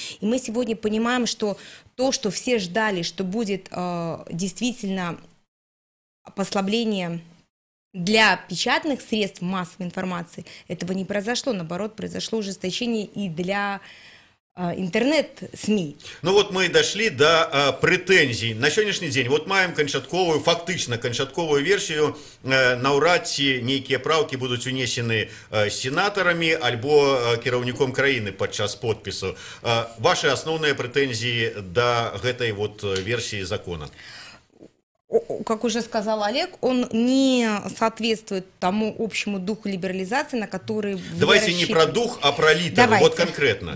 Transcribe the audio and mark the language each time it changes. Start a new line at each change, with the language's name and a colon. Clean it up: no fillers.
Russian: И мы сегодня понимаем, что то, что все ждали, что будет действительно послабление для печатных средств массовой информации, этого не произошло, наоборот, произошло ужесточение и для интернет-СМИ. Ну вот мы дошли до претензий.
Belarusian: На сённяшні дзень вот маем канчатковую, фактычна канчатковую версію. Наўрад ці нейкія правкі будуць унесены сенатарамі альбо кіраўніком краіны падчас подпісу. Ваши асноўныя прэтэнзіі да гэтай вот версіі закона?
Russian: Как уже сказал Олег, он не соответствует тому общему духу либерализации, на который... Давайте не про дух, а про литеру, вот конкретно.